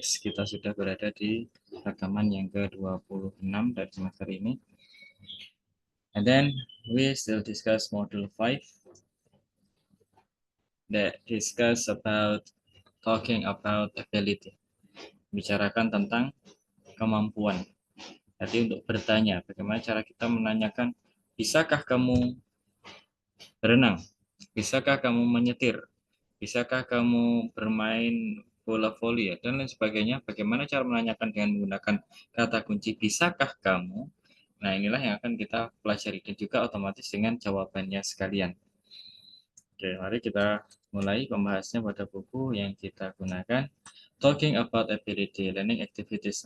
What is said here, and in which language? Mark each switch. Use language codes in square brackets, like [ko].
[id] Kita sudah berada di rekaman yang ke-26 dari semester ini. [en] And then we still discuss module 5 that discuss about talking about ability. [id] Bicarakan tentang kemampuan. Jadi untuk bertanya, bagaimana cara kita menanyakan, bisakah kamu berenang? Bisakah kamu menyetir? Bisakah kamu bermain bola voli dan lain sebagainya? Bagaimana cara menanyakan dengan menggunakan kata kunci bisakah kamu? Nah, inilah yang akan kita pelajari dan juga otomatis dengan jawabannya sekalian. Oke, mari kita mulai pembahasannya pada buku yang kita gunakan. [en] Talking about ability, learning activities.